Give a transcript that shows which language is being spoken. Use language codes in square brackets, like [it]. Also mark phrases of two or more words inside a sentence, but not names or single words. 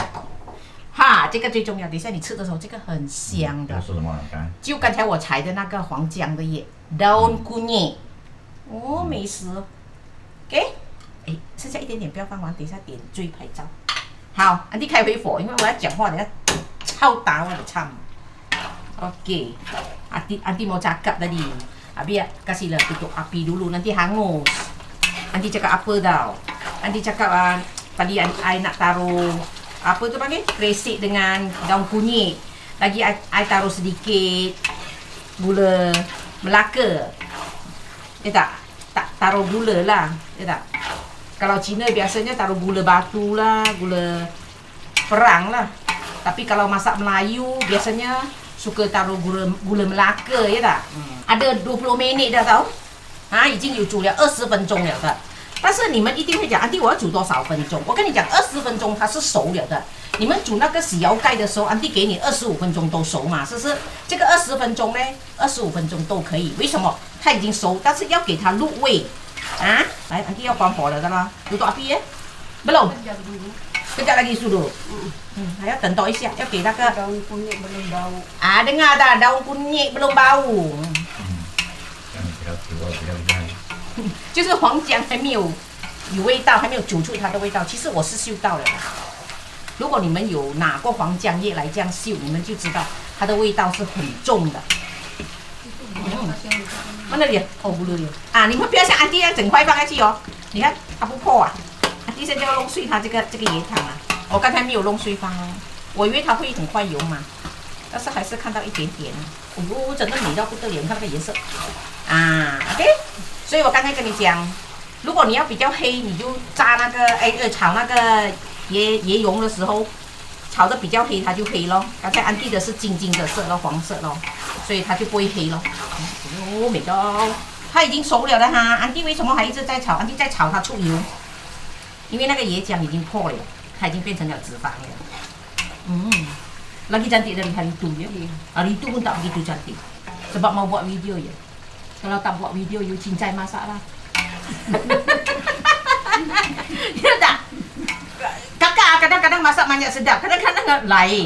[zh] 哈，这个最重要。等一下你吃的时候，这个很香的。是什么？就刚才我采的那个黄姜的叶 ， [ms] daun kunyit。 [zh] 哦，美食。给，哎，剩下一点点，不要放完，等一下点缀拍照。好，安迪开回火，因为我要讲话，等下超打我的唱。 [ms] Oke, Anti mau cakap tadi. Abi kasihlah tutup api dulu, nanti hangus. Anti cakap apa tau? Anti cakap tadi I nak taruh apa tu panggil? Kresek dengan daun kunyit. Lagi I taruh sedikit gula Melaka. Ya tak? Tak taruh gula lah. Ya tak? Kalau Cina biasanya taruh gula batu lah, gula perang lah. Tapi kalau masak Melayu biasanya suka taruh gula Melaka ya tak? Ada 20 minit dah tau. [zh] 已经有煮了20分钟了的。但是你们一定会讲，安迪我要煮多少分钟？我跟你讲，20分钟它是熟了的。你们煮那个洗腰盖的时候，安迪给你25分钟都熟嘛，是不是？这个20分钟呢，25分钟都可以。为什么？它已经熟，但是要给它入味啊。来，安迪要关火了的啦 ， [ms] tutup api ya? Belum? Kejap lagi sudu. [zh] 还要等多一下，要给那个 [ms] daun kunyit belum bau. dengar tak? Daun kunyit belum bau. [zh] 就是黄姜还没有味道，还没有煮出它的味道。其实我是嗅到了的。如果你们有拿过黄姜叶来这样嗅，你们就知道它的味道是很重的。 [ms] mana dia? Oh bulu dia. [zh] 你们不要像安迪一样整块放下去哦。你看它不破啊。安迪现在要弄碎它这个椰糖啊。我刚才没有弄碎放哦，我以为它会很快油嘛，但是还是看到一点点。哦，整个美到不得了，你看那个颜色。OK。所以我刚才跟你讲，如果你要比较黑，你就炸那个炒那个椰蓉的时候，炒的比较黑，它就黑咯。刚才安迪的是金的色咯，黄色咯，所以它就不会黑咯。哦，美到，它已经熟了的哈。安迪为什么还一直在炒？安迪在炒它出油，因为那个椰浆已经破了，它已经变成了脂肪了。 [ms] Lagi cantik dari hari itu ya. Hari itu pun tak begitu cantik. Sebab mau buat video ya. Kalau tak buat video, you cincai masak lah. Ya tak? Kakak kadang-kadang masak banyak sedap, kadang-kadang lain.